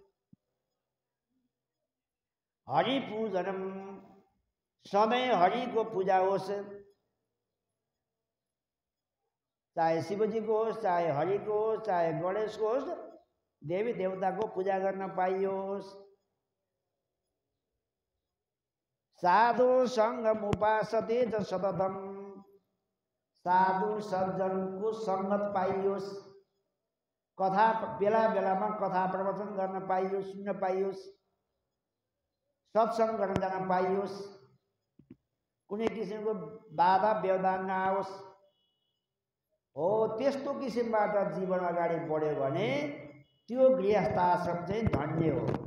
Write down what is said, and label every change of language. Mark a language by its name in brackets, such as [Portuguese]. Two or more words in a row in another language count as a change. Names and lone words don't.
[Sanskrit] हरि पूजनम, [Nepali] सधैँ हरिको पूजा होस्, चाहे शिवजीको होस्, चाहे हरिको होस्, चाहे गणेशको होस्, देवी देवताको पूजा गर्न पाइयोस्। [Sanskrit] साधु सङ्गम उपासते च सततम, [Nepali] साधु सज्जनको सङ्गत पाइयोस्, कथा बेला बेलामा कथा प्रवचन गर्न पाइयोस्, सुन्न पाइयोस्, सत्सङ्ग गर्न जान पाइयोस्, कुनै किसिमको बाधा व्यवधान नआओस्। हो त्यस्तो किसिमबाट जीवन अगाडि बढ्यो भने त्यो गृहस्थ आश्रम चाहिँ धन्य हो।